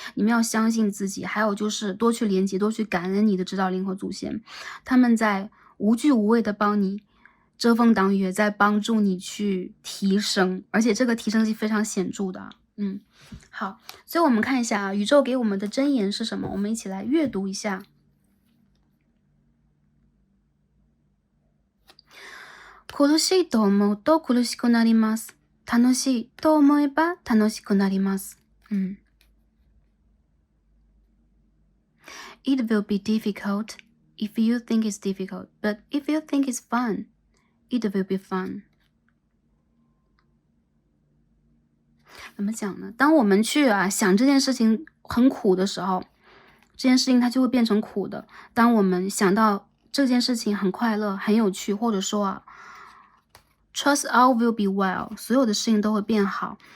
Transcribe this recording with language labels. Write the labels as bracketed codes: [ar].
[zh] 你们要相信自己，还有就是多去连接，多去感恩你的指导灵和祖先，他们在无惧无畏的帮你遮风挡雨，在帮助你去提升，而且这个提升是非常显著的。好，所以我们看一下宇宙给我们的箴言是什么，我们一起来阅读一下。 [ja] 苦しいと思うと苦しくなります。楽しいと思えば楽しくなります。 [en] It will be difficult if you think it's difficult, but if you think it's fun, it will be fun. [zh] 怎么讲呢？当我们去想这件事情很苦的时候，这件事情它就会变成苦的。当我们想到这件事情很快乐、很有趣，或者说 [en] Trust all will be well， [zh] 所有的事情都会变好。